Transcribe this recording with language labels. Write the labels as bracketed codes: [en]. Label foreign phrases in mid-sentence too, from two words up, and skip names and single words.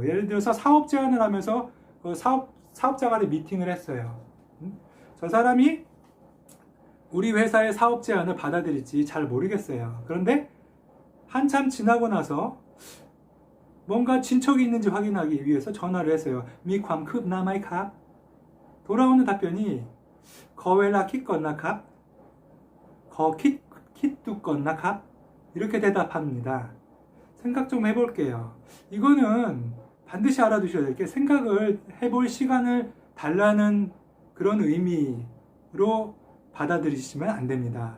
[ko] 예를 들어서 사업 제안을 하면서 사업자 간에 미팅을 했어요. 저 사람이 우리 회사의 사업 제안을 받아들일지 잘 모르겠어요. 그런데 한참 지나고 나서 뭔가 진척이 있는지 확인하기 위해서 전화를 했어요. [th] 미ความคืบหน้าไหมครับ? [ko] 돌아오는 답변이 [th] ขอเวลาคิดก่อนนะครับ? คิดดูก่อนนะครับ? [ko] 이렇게 대답합니다. 생각 좀 해볼게요. 이거는 반드시 알아두셔야 될 게, 생각을 해볼 시간을 달라는 그런 의미로 받아들이시면 안 됩니다.